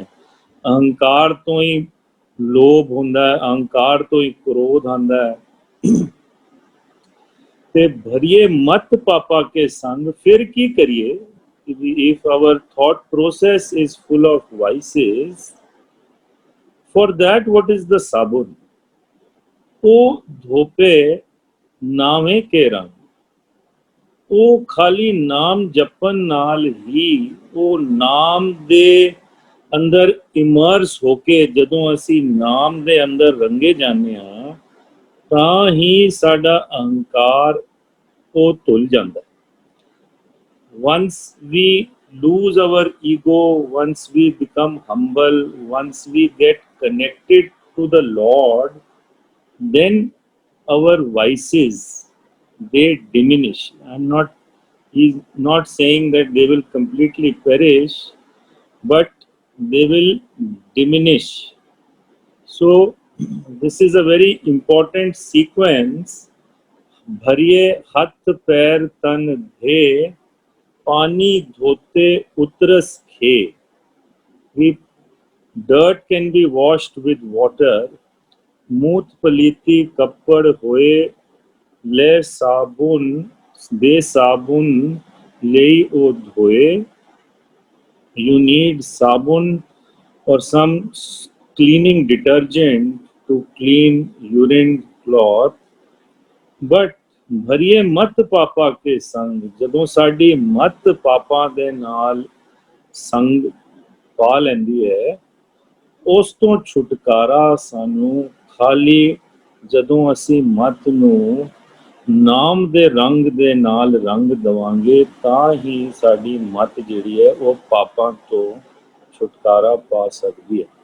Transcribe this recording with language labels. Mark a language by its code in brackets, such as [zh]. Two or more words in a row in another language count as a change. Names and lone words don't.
[pa] ਅਹੰਕਾਰ ਤੋਂ ਹੀ ਲੋਭ ਹੁੰਦਾ ਹੈ, ਅਹੰਕਾਰ ਤੋਂ ਹੀ ਕ੍ਰੋਧ ਆਉਂਦਾ ਹੈ। ਤੇ ਭਰੀਏ ਮਤ ਪਾਪਾ ਕੇ ਸੰਗ, ਫਿਰ ਕੀ ਕਰੀਏ? [en] If our thought process is full of vices, for that what is the sabun? [pa] ਉਹ ਧੋਪੇ ਨਾਵੇਂ ਕੇ ਰੰਗ, ਉਹ ਖਾਲੀ ਨਾਮ ਜਪਣ ਨਾਲ ਹੀ, ਉਹ ਨਾਮ ਦੇ ਅੰਦਰ ਇਮਰਸ ਹੋ ਕੇ ਜਦੋਂ ਅਸੀਂ ਨਾਮ ਦੇ ਅੰਦਰ ਰੰਗੇ ਜਾਂਦੇ ਹਾਂ, ਤਾਂ ਹੀ ਸਾਡਾ ਅਹੰਕਾਰ ਉਹ ਧੁੱਲ ਜਾਂਦਾ। [en] Once we lose our ego, once we become humble, once we get connected to the Lord, then our vices, they diminish. He's not saying that they will completely perish, but they will diminish. So this is a very important sequence. [pa] ਭਰੀਏ ਹਥ ਪੈਰ ਤਨ ਧੇ, ਪਾਣੀ ਧੋਤੇ ਉਤਰਸ ਖੇ. [en] Dirt can be washed with water. [pa] ਮੂਤ ਪਲੀਤੀ ਕਪੜ ਹੋਏ, ਲੇ ਸਾਬੁਨ ਬੇ ਸਾਬੁਨ ਲੇ ਓ ਧੋਏ. [en] You need sabun or some cleaning detergent to clean urine cloth. [pa] But ਭਰੀਏ ਮਤ ਪਾਪਾ ਕੇ ਸੰਗ, ਜਦੋਂ ਸਾਡੀ ਮਤ ਪਾਪਾਂ ਦੇ ਨਾਲ ਸੰਗ ਪਾ ਲੈਂਦੀ ਹੈ, ਉਸ ਤੋਂ ਛੁਟਕਾਰਾ ਸਾਨੂੰ ਖਾਲੀ ਜਦੋਂ ਅਸੀਂ ਮਤ ਨੂੰ ਨਾਮ ਦੇ ਰੰਗ ਦੇ ਨਾਲ ਰੰਗ ਦੇਵਾਂਗੇ, ਤਾਂ ਹੀ ਸਾਡੀ ਮਤ ਜਿਹੜੀ ਹੈ ਉਹ ਪਾਪਾਂ ਤੋਂ ਛੁਟਕਾਰਾ ਪਾ ਸਕਦੀ ਹੈ।